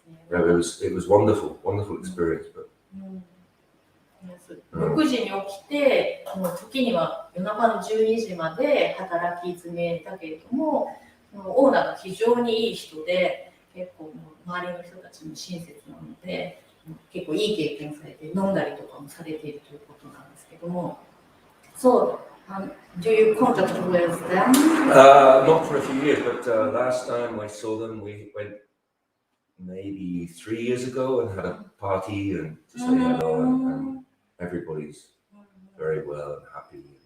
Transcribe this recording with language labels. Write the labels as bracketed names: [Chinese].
[English] It was wonderful experience. But [Japanese] 6時に起きて、時には夜中の12時まで働き詰めたけれども、オーナーが非常にいい人で、結構周りの人たちも親切なので、結構いい経験されて、飲んだりとかもされているということなんですけども。 [English] So, do you contact with them? Not for a few years, but last time I saw them, we went maybe 3 years ago and had a party and to say hello, and everybody's very well and happy.